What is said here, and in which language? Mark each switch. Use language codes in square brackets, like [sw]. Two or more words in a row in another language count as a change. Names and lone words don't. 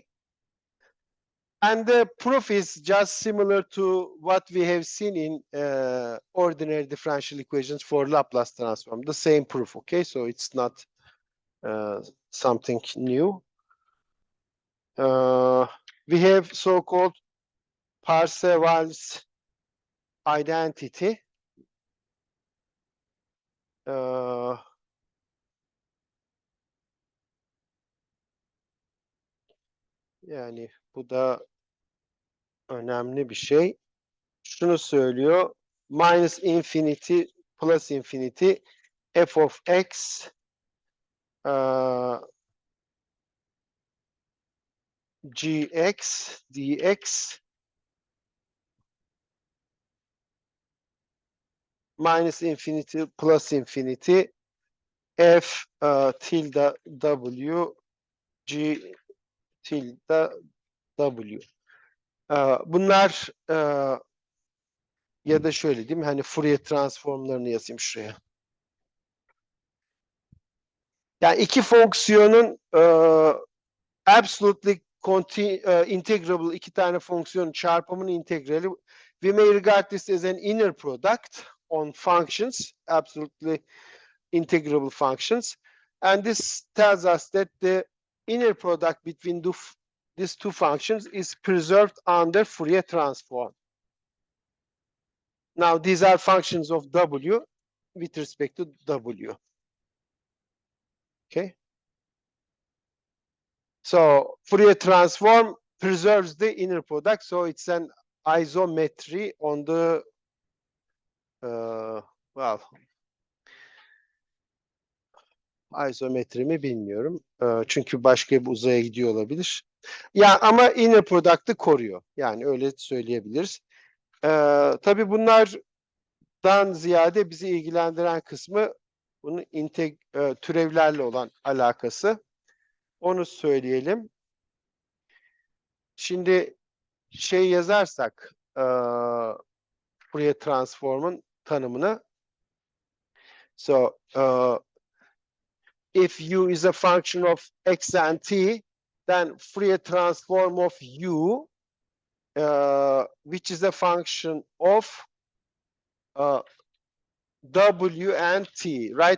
[en] And the proof is just similar to what we have seen in ordinary differential equations for Laplace transform. The same proof. Okay. So it's not something new. we have so-called Parseval's identity. [tr] Yani bu da önemli bir şey. Şunu söylüyor. [en] Minus infinity plus infinity f of x gx dx minus infinity plus infinity f tilde w g tilde w. [tr] Bunlar ya da şöyle diyeyim, hani Fourier transformlarını yazayım şuraya. Yani iki fonksiyonun [en] absolutely integrable [tr] iki tane fonksiyonun çarpımının integrali. [en] We may regard this as an inner product on functions, absolutely integrable functions. And this tells us that the inner product between these two functions is preserved under Fourier transform. Now, these are functions of w with respect to w. Okay. So Fourier transform preserves the inner product. So it's an isometry on the well, [tr] izometri mi bilmiyorum. Çünkü başka bir uzaya gidiyor olabilir. Ya ama [en] inner product'ı [tr] koruyor. Yani öyle söyleyebiliriz. Tabii bunlardan ziyade bizi ilgilendiren kısmı bunun türevlerle olan alakası. Onu söyleyelim. Şimdi şey yazarsak Fourier transform'un tanımını. [en] So if u is a function of x and t, then Fourier transform of u, which is a function of w and t, right?